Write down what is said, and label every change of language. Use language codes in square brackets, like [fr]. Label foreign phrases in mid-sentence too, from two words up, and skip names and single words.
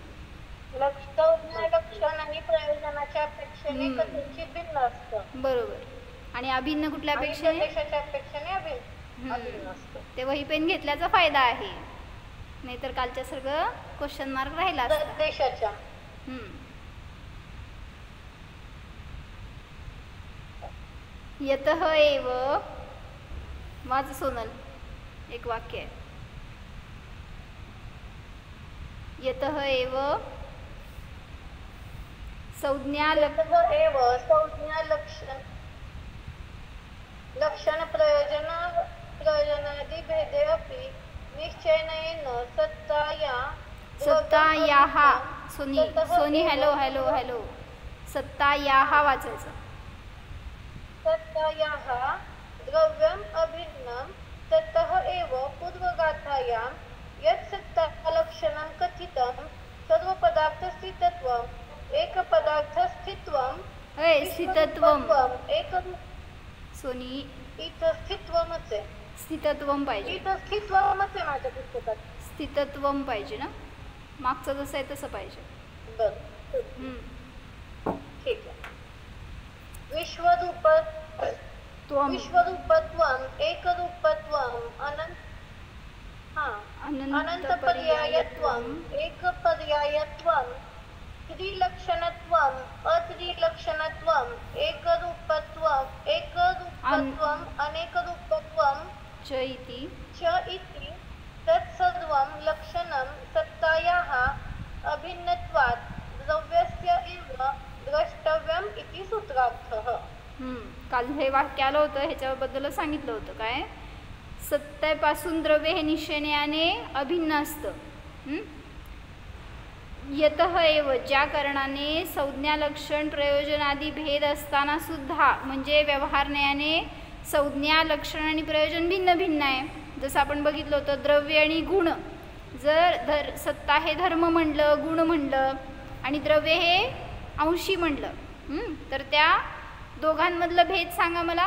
[mr] लक्षण आणि प्रयोजनाच्या अपेक्षेने कदाचित भिन्न असतं. बरोबर. आणि अभिन्न कुठल्या अपेक्षेने अभिन्न असतं. ते वही पेन घेतल्याचा फायदा आहे, नाहीतर कालच्या सगळं [en] question mark [mr] राहिला असता. देशाच्या [sa] यतः एव, [mr] वाच सोनल, एक वाक्य आहे. [sa] यतः एव संज्ञा लक्षण प्रयोजनादि भेदे अपि निश्चयेन [mr] सत्तायाः सोनी हॅलो सत्तायाः वाचायचं. [sa] सत्तायाः द्रव्यम् अभिन्नं ततः एव पूर्वगाथायां यत् सत्तालक्षणं कथितं सर्वपदार्थस्थितत्वम् एकपदार्थस्थित्वं [mr] सोनी इथं स्थित्वमच आहे. स्थितत्वम पाहिजे. इथं स्थित्वमच आहे माझ्या पुस्तकात. स्थितत्वम पाहिजे ना, मागचं जसं आहे तसं पाहिजे. बरं, ठीक आहे. [sa] विश्वरूपत्वम एकरूपत्वम अनंतपर्यायत्वम एकपर्यायत्वम त्रिलक्षणत्वम अत्रिलक्षणत्वम एकरूपत्वम अनेकरूपत्वम च इति तत्सर्वं लक्षणं सत्तायाः अभिन्नत्वात् द्रव्यस्य एव द्रष्टव्यम् इति सूत्रार्थः. [mr] काल हे वाक्य आलं होतं, ह्याच्याबद्दलच सांगितलं होतं. काय, सत्तेपासून द्रव्य हे निश्चयाने अभिन्न असतं. [sa] यतः एव, [mr] ज्या कारणाने संज्ञा लक्षण प्रयोजन आदी भेद असताना सुद्धा, म्हणजे व्यवहारण्याने संज्ञा लक्षण आणि प्रयोजन भिन्न भिन्न आहे. जसं आपण बघितलं होतं द्रव्य आणि गुण. जर सत्ता हे धर्म म्हणलं, गुण म्हणलं आणि द्रव्य हे अंशी म्हणलं, तर त्या दोघांमधलं भेद सांगा मला.